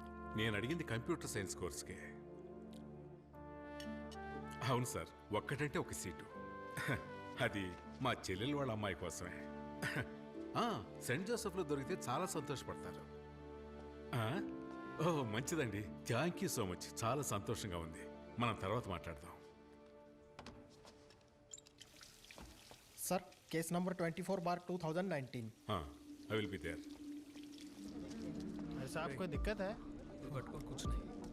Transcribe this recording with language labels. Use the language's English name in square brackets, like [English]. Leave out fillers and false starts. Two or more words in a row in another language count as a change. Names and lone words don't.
[Telugu] నేను అడిగింది [English] computer science [Telugu] కోర్స్కే. అవును సార్, ఒక్కటంటే ఒక సీటు. అది మా చెల్లెలు వాళ్ళ అమ్మాయి కోసమే. సెయింట్ జోసెఫ్లో దొరికితే చాలా సంతోషపడతారు. ఓ మంచిదండి, [English] thank you so much. [Telugu] చాలా సంతోషంగా ఉంది. మనం తర్వాత మాట్లాడదాం. [English] Sir case number 24/2019। I will be there. [Hindi] ऐसा आपको दिक्कत है? कुछ नहीं